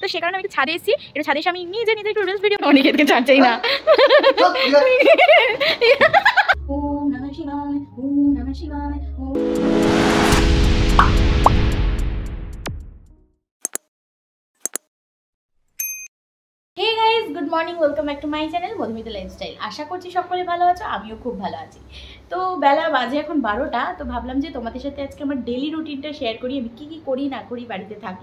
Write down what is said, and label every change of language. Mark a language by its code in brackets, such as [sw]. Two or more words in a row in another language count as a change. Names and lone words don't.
[bn] সে কারণে আমি একটু ছাদে এসেছি। একটু ছাদে এসে আমি নিজে নিজে একটু [en] reels video [bn] অনেকে ছাড়ছেই না। [sa] ওম নমঃ শিবায়, ওম নমঃ শিবায়। [en] Hey guys, good morning, welcome back to my channel মধুমিতা লাইফস্টাইল। [bn] আশা করছি সকলে ভালো আছো, আমিও খুব ভালো আছি। তো বেলা বাজে এখন 12টা। তো ভাবলাম যে তোমাদের সাথে আজকে আমার ডেলি রুটিনটা শেয়ার করি, আমি কী করি না করি বাড়িতে থাকলে।